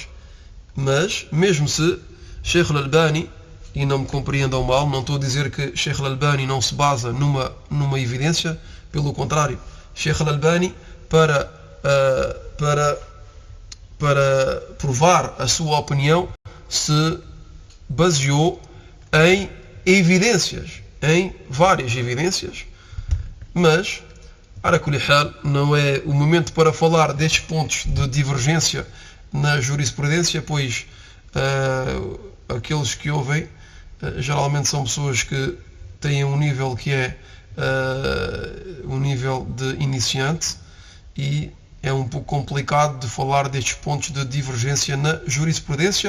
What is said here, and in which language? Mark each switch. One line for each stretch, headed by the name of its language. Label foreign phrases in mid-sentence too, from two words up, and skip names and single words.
Portuguese: Mas mesmo se Sheikh Al-Albani, e não me compreendam mal, não estou a dizer que Sheikh Al-Albani não se basa numa evidência, pelo contrário, Sheikh Al-Albani para provar a sua opinião se baseou em evidências, em várias evidências.
Arabic: Mas على كل حال,
Portuguese: não é o momento para falar destes pontos de divergência na jurisprudência, pois aqueles que ouvem geralmente são pessoas que têm um nível que é um nível de iniciante, e é um pouco complicado de falar destes pontos de divergência na jurisprudência.